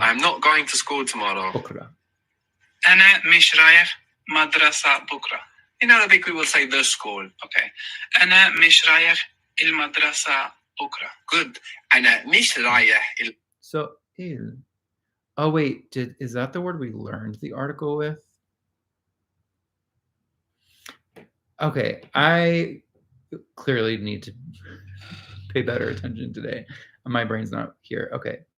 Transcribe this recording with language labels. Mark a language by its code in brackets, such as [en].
[en] I'm not going to school tomorrow. [ar] بكرة. أنا مش رايح مدرسة بكرة. [en] In Arabic, we will say the school. Okay. [ar] أنا مش رايح المدرسة بكرة. Good. أنا مش رايح [en] So, oh wait, is that the word we learned the article with? Okay, I clearly need to pay better attention today. My brain's not here. Okay.